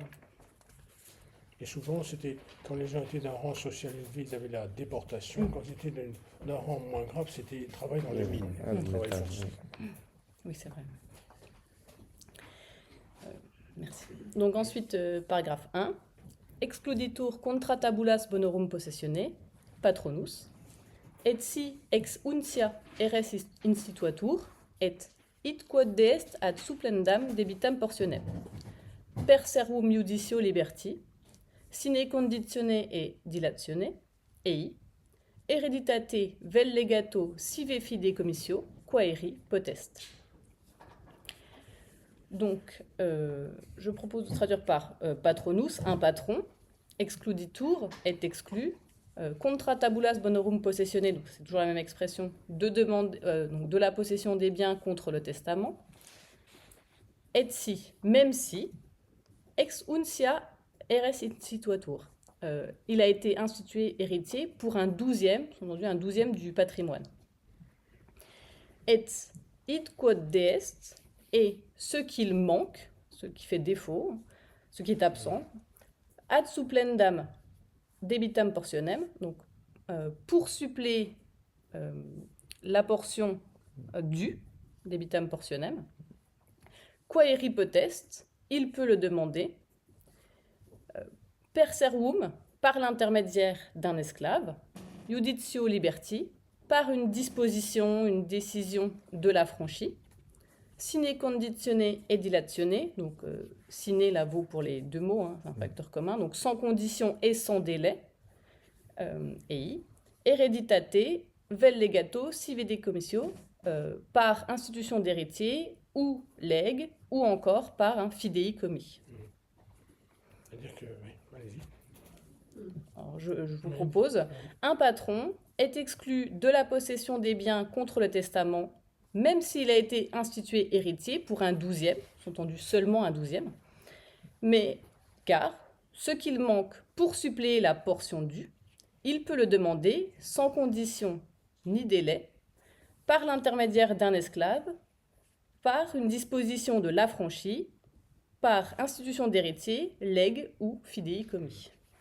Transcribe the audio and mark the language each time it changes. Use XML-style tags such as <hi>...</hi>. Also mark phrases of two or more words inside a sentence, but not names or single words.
<fr>Et souvent, c'était quand les gens étaient d'un rang social élevé, ils avaient la déportation. Quand ils étaient d'un rang moins grave, c'était travail dans les mines. Travail forcé. Oui, c'est vrai. Merci. Donc ensuite, paragraphe 1.</fr> <la>Excluditur contra tabulas bonorum possessione, patronus, et si ex uncia res instituatur, et id quod deest ad supplendam debitam portionem, per servum iudicio liberti, sine conditione e dilatione, ei, hereditate vel legato sive fide commissio, quaeri potest.</la> <fr>Donc, je propose de traduire par patronus, un patron,</fr> <la>excluditur</la> <fr>est exclu,</fr> <la>contra tabulas bonorum possessione,</la> <fr>donc c'est toujours la même expression, de demande donc de la possession des biens contre le testament, et si, même si,</fr> <la>ex uncia res instituatur,</la> <fr>il a été institué héritier pour un douzième du patrimoine.</fr> <la>Et id quod deest,</la> <fr>et ce qu'il manque, ce qui fait défaut, ce qui est absent,</fr> <la>ad supplendam debitam portionem,</la> <fr>donc pour suppléer la portion due,</fr> <la>debitam portionem, quaeri potest,</la> <fr>il peut le demander,</fr> <la>per servum,</la> <fr>par l'intermédiaire d'un esclave,</fr> <la>iudicio liberti,</la> <fr>par une disposition, une décision de l'affranchi,</fr> <la>sine conditione et dilatione,</la> <fr>donc sine là vaut pour les deux mots, hein, un facteur commun, donc sans condition et sans délai,</fr> <la>ei, hereditate vel legato sive de commissio,</la> <fr>par institution d'héritier ou legs, ou encore par un fidei commis. C'est-à-dire que, oui, allez-y. Alors, je vous propose, un patron est exclu de la possession des biens contre le testament, même s'il a été institué héritier pour un douzième, entendu seulement un douzième, mais car ce qu'il manque pour suppléer la portion due, il peut le demander sans condition ni délai, par l'intermédiaire d'un esclave, par une disposition de l'affranchi, par institution d'héritier, legs ou fidei commis.</fr>